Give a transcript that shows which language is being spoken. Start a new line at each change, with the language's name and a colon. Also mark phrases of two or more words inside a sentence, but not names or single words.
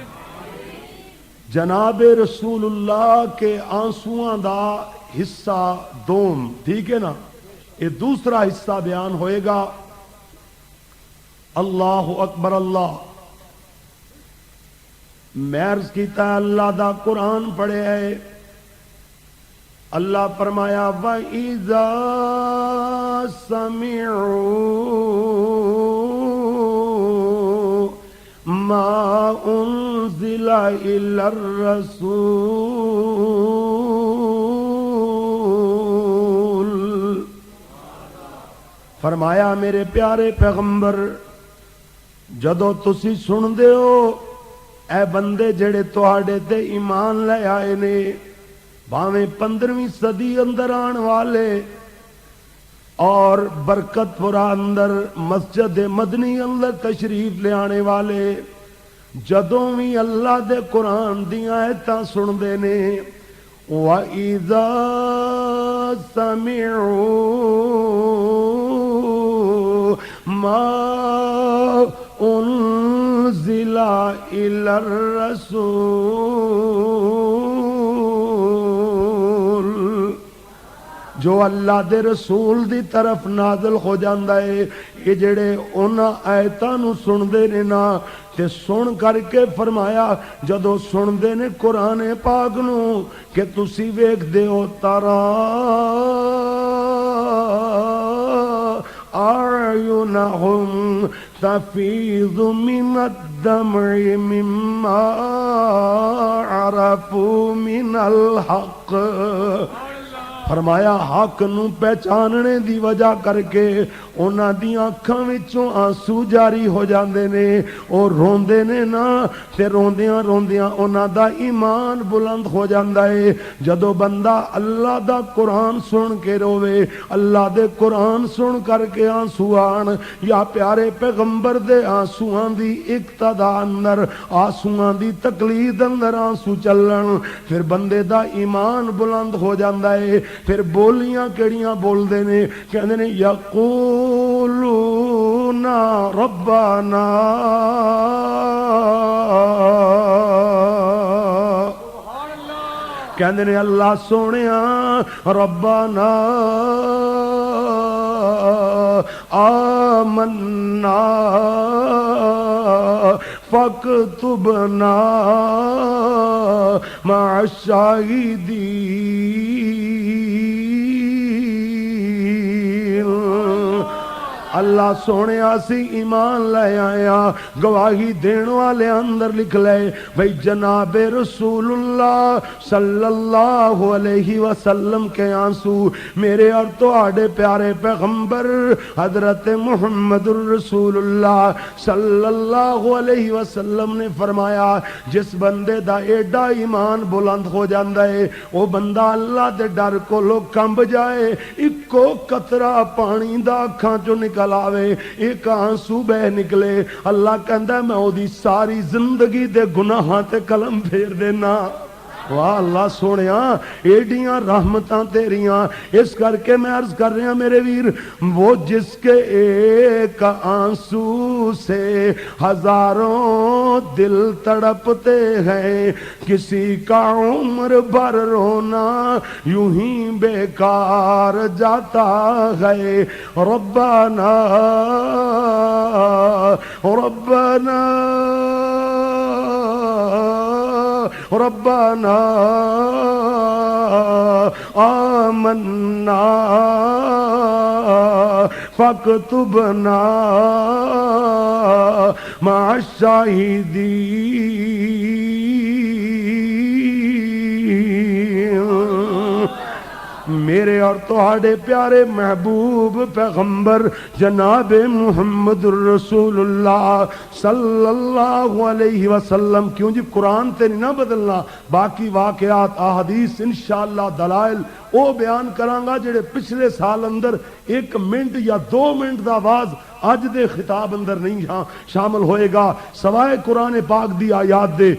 Punjabi: جناب رسول اللہ کے آنسواں دا حصہ دوم، ٹھیک ہے نا، یہ دوسرا حصہ بیان ہوئے گا۔ اللہ اکبر۔ اللہ میں عرض کیتا ہے اللہ دا قرآن پڑھے ہے، اللہ فرمایا
Arabic: وَإِذَا سَمِعُوا مَا أُنزِلَ إِلَى الرَّسُولِ،
Punjabi: فرمایا میرے پیارے پیغمبر جدو تسی سن دے ہو اے بندے جڑے تواڈے تے ایمان لے آئے نے، بھاویں 15ویں صدی اندر آن والے اور برکت پورا اندر مسجد مدنی اندر تشریف لے آنے والے، جدوں بھی اللہ دے قرآن دیاں آیتاں سن دے نے،
Arabic: وَإِذَا سَمِعُوا مَا أُنزِلَ إِلَى الرَّسُولِ،
Punjabi: جو اللہ دے رسول دی طرف نازل ہو جاندہ ہے، یہ جڑے انہاں آیتاں نو سن دے نے نا، تے سن کر کے فرمایا جدو سن دے نے قرآن پاک نو کہ تسی ویکھ دے ہو تارا
Arabic: أعينهم تفيض من الدمع مما عرفوا من الحق،
Punjabi: فرمایا حق نو پہچاننے دی وجہ کر کے انہاں دی آنکھاں وچوں آنسو جاری ہو جاندے نے، اور روندے نے نا، تے روندیاں روندیاں انہاں دا ایمان بلند ہو جاندا ہے۔ جدو بندہ اللہ دا قرآن سن کے روے، اللہ دے قرآن سن کر کے آنسو آن، یا پیارے پیغمبر دے آنسوان دی اقتدا اندر، آنسوان دی تقلید اندر آنسو چلن، پھر بندے دا ایمان بلند ہو جاندا ہے۔ پھر بولیاں کیڑیاں بول دے نے، کہندے نے
Arabic: یقولون ربنا،
Punjabi: کہندے نے اللہ سونیا ربنا
Arabic: آمنا فاکتبنا مع الشاہدین،
Punjabi: اللہ سونے اسی ایمان لے آیا، گواہی دین والے اندر لکھ لے بھئی جناب رسول اللہ
Arabic: صلی اللہ علیہ وسلم
Punjabi: کے آنسو میرے اور تواڈے پیارے پیغمبر حضرت محمد الرسول اللہ
Arabic: صلی اللہ علیہ وسلم
Punjabi: نے فرمایا جس بندے دا ایڈا ایمان بلند ہو جاندا ہے وہ بندہ اللہ دے ڈر کو لو کمب جائے، اکو قطرہ پانی دا اکھاں چوں نکل آوے، ایک آنسو بہ نکلے، اللہ کہندا ہے میں او دی ساری زندگی دے گناہاں تے قلم پھیر دینا۔ واہ اللہ سونیا ایڈیاں رحمتاں تیریاں، اس کر کے میں
Urdu: عرض کر رہا میرے ویر، وہ جس کے ایک آنسو سے ہزاروں دل تڑپتے ہیں، کسی کا عمر بھر رونا یوں ہی بیکار جاتا ہے،
Arabic: ربنا ربنا ربنا آمنا فاکتبنا مع الشاہدین۔
Punjabi: میرے اور تہاڈے پیارے محبوب پیغمبر جناب محمد الرسول اللہ
Arabic: صلی اللہ علیہ وسلم.
Punjabi: کیوں جی قرآن تے نہیں نہ بدلنا، باقی واقعات احادیث انشاءاللہ دلائل او بیان کرانگا جڑے پچھلے سال اندر 1 منٹ یا 2 منٹ دا آواز اج دے خطاب اندر نہیں شامل ہوئے گا سوائے قرآن پاک دی آیات دے.